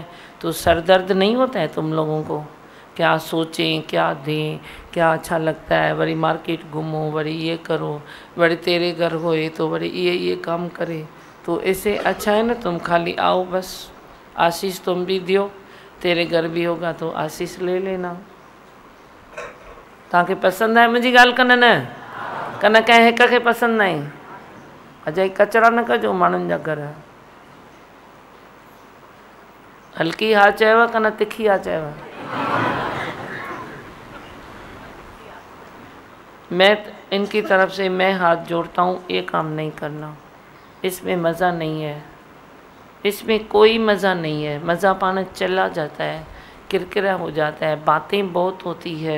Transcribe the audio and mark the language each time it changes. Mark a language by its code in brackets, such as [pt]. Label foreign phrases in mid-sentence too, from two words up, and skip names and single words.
[hi] तो सरदर्द नहीं होता है तुम लोगों को, क्या सोचें, क्या दें, क्या अच्छा लगता है। वरी मार्केट घूमो, वरी ये करो, वरी तेरे घर होए तो वरी ये काम करे। तो ऐसे अच्छा है ना, तुम खाली आओ, बस आशीष तुम भी दियो, तेरे घर भी होगा तो आशीष ले लेना। [sd] तव्हांखे पसंद आहे मुंहिंजी ॻाल्हि कन न, कन कंहिं हिक खे पसंदि न आहे। अजय कचरा न कजो माण्हुनि जा घर। हल्की हा चयव कन तिखी हा चयव? [hi] मैं इनकी तरफ से मैं हाथ जोड़ता हूँ, ये काम नहीं करना, इसमें मज़ा नहीं है, इसमें कोई मज़ा नहीं है। मज़ा पाना चला जाता है, किरकिरा हो जाता है, बातें बहुत होती है।